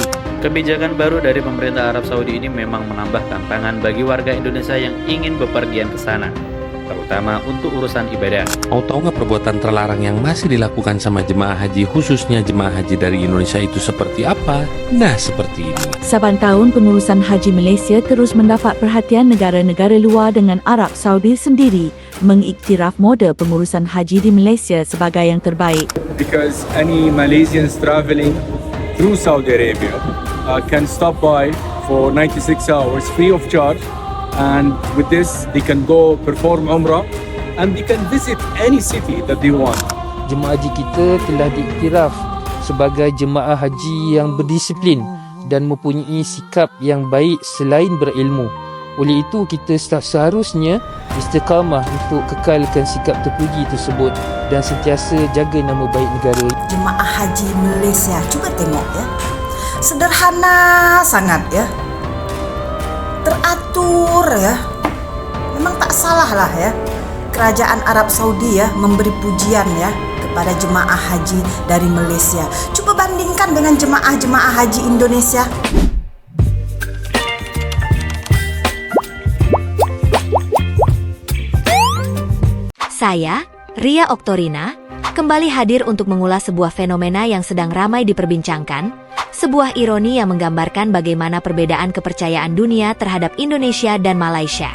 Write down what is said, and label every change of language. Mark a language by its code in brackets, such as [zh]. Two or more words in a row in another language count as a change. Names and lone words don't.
[id] Kebijakan baru dari pemerintah Arab Saudi ini memang menambah tantangan bagi warga Indonesia yang ingin bepergian ke sana, terutama untuk urusan ibadah. Mau tahu nggak perbuatan terlarang yang masih dilakukan sama jemaah haji, khususnya jemaah haji dari Indonesia itu seperti apa? Nah, seperti ini. [ms] Saban tahun pengurusan haji Malaysia terus mendapat perhatian negara-negara luar dengan Arab Saudi sendiri mengiktiraf model pengurusan haji di Malaysia sebagai yang terbaik. [en] Because any Malaysians traveling through Saudi Arabia can stop by for 96 hours free of charge, and with this they can go perform Umrah and they can visit any city that they want. [ms] Jemaah haji kita telah diiktiraf sebagai jemaah haji yang berdisiplin dan mempunyai sikap yang baik selain berilmu. Oleh itu, kita seharusnya istiqamah untuk kekalkan sikap terpuji tersebut dan sentiasa jaga nama baik negara. Jemaah haji Malaysia, cuba tengok ya. Sederhana sangat ya. Teratur ya. Memang tak salah lah ya. Kerajaan Arab Saudi ya memberi pujian ya kepada jemaah haji dari Malaysia. [id] Coba bandingkan dengan jemaah haji Indonesia. Saya, Ria Oktorina, kembali hadir untuk mengulas sebuah fenomena yang sedang ramai diperbincangkan, sebuah ironi yang menggambarkan bagaimana perbedaan kepercayaan dunia terhadap Indonesia dan Malaysia.